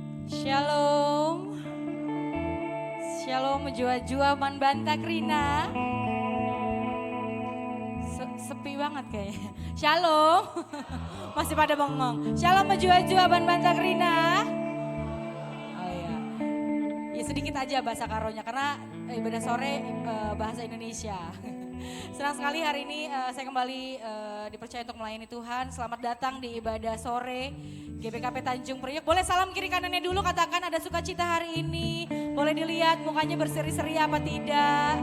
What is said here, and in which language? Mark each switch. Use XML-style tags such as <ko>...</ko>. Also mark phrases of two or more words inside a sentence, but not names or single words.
<id>Shalom.</id> <btx>Shalom jua-jua man bantak Rina.</btx> <id>Sepi banget kayaknya. Shalom. Masih pada bengong.</id> <btx>Shalom jua-jua man bantak Rina.</btx> <id>Oh iya. Ya sedikit aja bahasa karonya karena ibadah sore bahasa Indonesia. Senang sekali hari ini saya kembali dipercaya untuk melayani Tuhan. Selamat datang di ibadah sore GBKP Tanjung Priok. Boleh salam kiri kanannya dulu, katakan ada sukacita hari ini. Boleh dilihat mukanya berseri-seri apa tidak.</id>